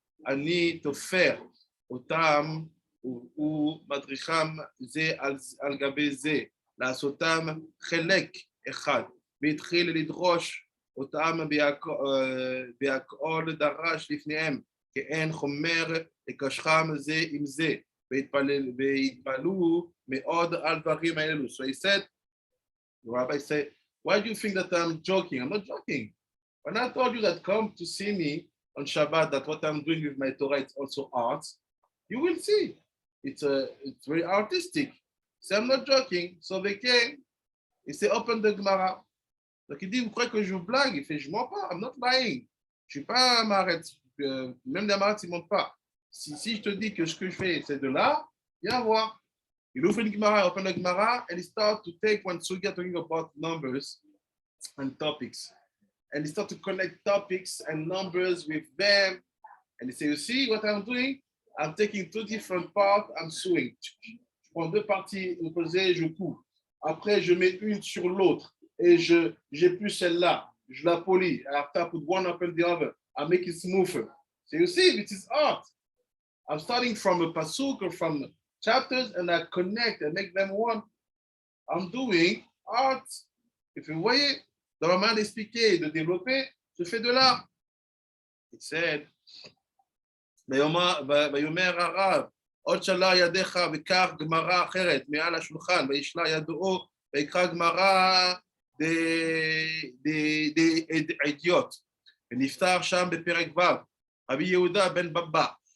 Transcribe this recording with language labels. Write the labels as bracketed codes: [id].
[he] אני תופר אותם ומדריכם זה על גבי זה, לעשותם חלק אחד, והתחיל לדרוש אותם בהכל דרש לפניהם, כי אין חומר לקשחם זה עם זה, והתפלאו מאוד על דברים האלו. [en] So he said, the rabbi said, why do you think that I'm joking? I'm not joking. When I told you that come to see me on Shabbat, that what I'm doing with my Torah is also art, you will see. It's very artistic. So I'm not joking. So they came, he said, open the Gemara. [fr] Donc il dit, vous croyez que je vous blague? Il fait, je mens pas, [en] I'm not lying. [fr] Je suis pas un maret. Même des marets, ils mentent pas. Si je te dis que ce que je fais, c'est de là, viens voir. Il ouvre une Gemara, [en] open the Gemara, and he starts to take when Sugia talking about numbers and topics. And he starts to connect topics and numbers with them. And he says, you see what I'm doing? I'm taking 2 different parts, I'm sewing. [fr] Je prends 2 parties opposées, je couds. Après, je mets une sur l'autre. Et j'ai plus celle-là. Je la polis. [en] After I put one up and the other, I make it smoother. So you see, this is art. I'm starting from a pasuk or from chapters and I connect and make them one. I'm doing art. [fr] Et puis vous voyez, dans la manière d'expliquer, de développer, je fais de l'art. [en] It said, [he] ויאמר הרב, עוד שלה ידיך וקח גמרא אחרת מעל השולחן, וישלה ידו ויקרא גמרא דעדיות, ונפתח שם בפרק ו', רבי יהודה בן בבא,